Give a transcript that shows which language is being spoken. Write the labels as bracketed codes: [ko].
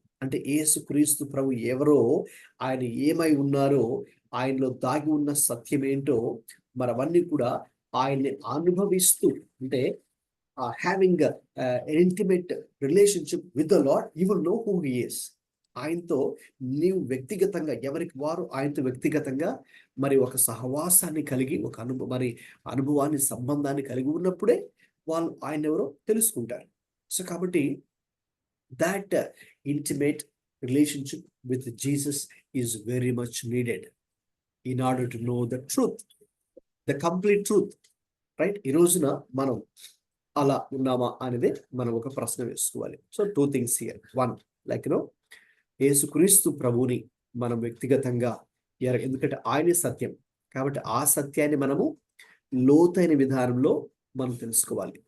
[te] అంటే యేసుక్రీస్తు ప్రభు ఎవరో, ఆయన ఏమై ఉన్నారో, ఆయనలో దాగి ఉన్న సత్యం ఏంటో, మరి అవన్నీ కూడా ఆయన్ని అనుభవిస్తూ, అంటే [en] Having intimate relationship with the Lord, you will know who he is. [te] ఆయనతో నీవు వ్యక్తిగతంగా, ఎవరికి వారు ఆయనతో వ్యక్తిగతంగా మరి ఒక సహవాసాన్ని కలిగి, ఒక అనుభవాన్ని, సంబంధాన్ని కలిగి ఉన్నప్పుడే వాళ్ళు ఆయన ఎవరో తెలుసుకుంటారు. సో కాబట్టి [en] that intimate relationship with Jesus is very much needed in order to know the truth, the complete truth, right? [te] ఈ రోజున మనం అలా ఉన్నామా అనేది మనం ఒక ప్రశ్న వేసుకోవాలి. So [en] 2 things here. [te] 1, like యేసుక్రీస్తు ప్రభువుని మనం వ్యక్తిగతంగా ఎందుకంటే ఆయనే సత్యం, కాబట్టి ఆ సత్యాన్ని మనము లోతైన విధానంలో మనం తెలుసుకోవాలి.